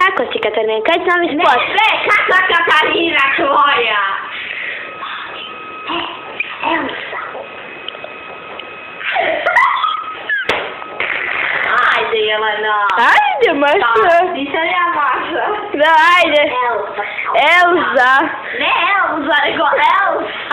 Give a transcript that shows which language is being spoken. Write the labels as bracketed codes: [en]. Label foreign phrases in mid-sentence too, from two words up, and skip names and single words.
[pl] Chodźcie, Katarynka, idź na mój spot. Kata Katarina twoja! Elsa. [sr] Ajde, Jelena. Ajde, maša. Nisam ja Maša. Da, ajde. Elza. Ne Elza, nego Elsa.